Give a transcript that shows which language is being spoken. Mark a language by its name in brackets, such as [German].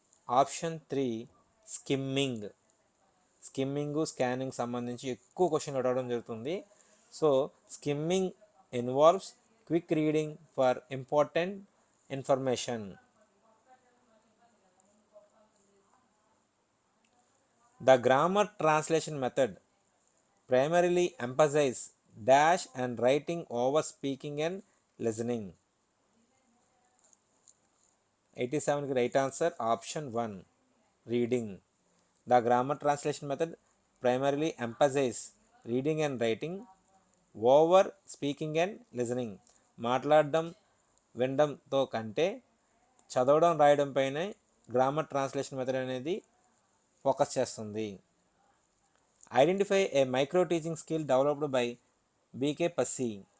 [Telugu] Option 3, skimming. Scanning సంబంధించి ఎక్కువ question అడగడం జరుగుతుంది. [English] So skimming involves quick reading for important information. The grammar translation method primarily emphasize dash and writing over speaking and listening. 87 की right answer option 1, reading. The grammar translation method primarily emphasize reading and writing over speaking and listening. [Telugu] మాట్లాడడం వినడంతో కంటే చదవడం రాయడం పైనే grammar translation method అనేది focus చేస్తుంది. [English] Identify a micro teaching skill developed by BK Passi.